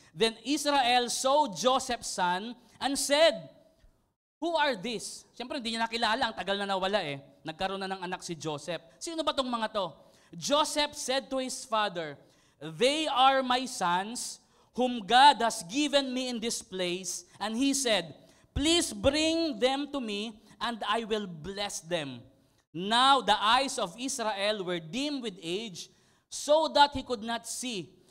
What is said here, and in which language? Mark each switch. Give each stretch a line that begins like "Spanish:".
English: Then Israel saw Joseph's son and said, who are these?
Filipino: Siyempre, hindi niya nakilala. Ang tagal na nawala Nagkaroon na ng anak si Joseph. Sino ba tong mga to?
English: Joseph said to his father, they are my sons, whom God has given me in this place. And he said, please bring them to me, and I will bless them. Now the eyes of Israel were dim with age, so that he could not see.